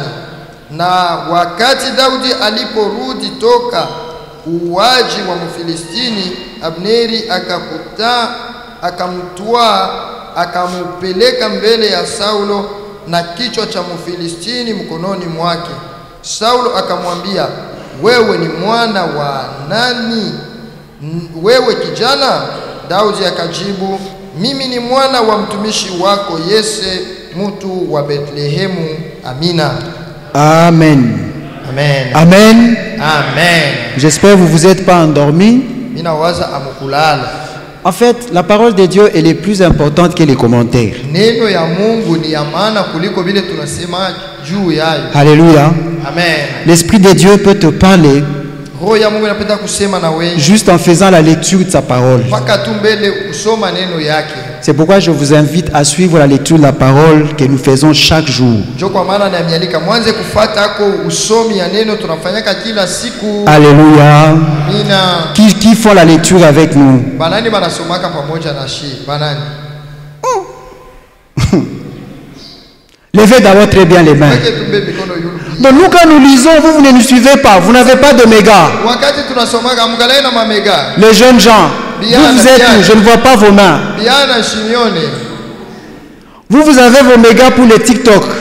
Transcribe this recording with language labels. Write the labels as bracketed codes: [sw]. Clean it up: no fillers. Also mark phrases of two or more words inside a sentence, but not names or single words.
[sw] Na wakati Daudi aliporudi toka uwaji wa Mfilistini, Abneri akamtwaa akamupeleka mbele ya Saulo na kichwa cha Mfilistini mkononi mwake. Saulo akamwambia, wewe ni mwana wa nani, wewe kijana? Daudi akajibu, mimi ni mwana wa mtumishi wako Yese, mtu wa Bethlehemu. Amina. Amen. Amen. Amen. Amen. [fr] J'espère que vous vous êtes pas endormis. En fait, la parole de Dieu elle est plus importante que les commentaires. Alléluia. Amen. L'Esprit de Dieu peut te parler [sw] Roho ya Mungu inapenda kusema na wewe. [fr] Juste en faisant la lecture de sa parole. [sw] Mpaka tu mbele usoma neno yake. [fr] C'est pourquoi je vous invite à suivre la lecture de la parole que nous faisons chaque jour. [sw] Ndio kwa maana namialika mwanze kufuata hako usomi ya neno tunafanyaka kila siku. [fr] Alléluia. [sw] Amina. [fr] Qui font la lecture avec nous? [sw] Banani banasomaka pamoja na shi? Banani? [fr] Levez d'abord très bien les mains. Donc nous quand nous lisons, vous ne nous suivez pas, vous n'avez pas de méga. Les jeunes gens, vous êtes où? Je ne vois pas vos mains. Vous avez vos mégas pour les TikTok.